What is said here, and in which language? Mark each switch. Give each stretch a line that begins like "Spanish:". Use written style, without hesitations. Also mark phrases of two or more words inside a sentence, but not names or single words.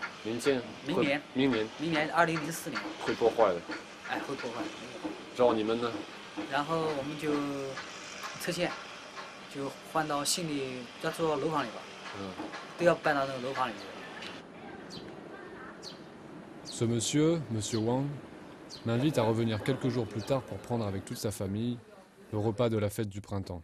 Chinese: 明年2004年。会破坏的。哎，会破坏。找你们呢？然后我们就撤迁，就换到新的，要住到楼房里吧。都要搬到那个楼房里去。
French: Ce monsieur Wang, m'invite à revenir quelques jours plus tard pour prendre avec toute sa famille le repas de la fête du printemps.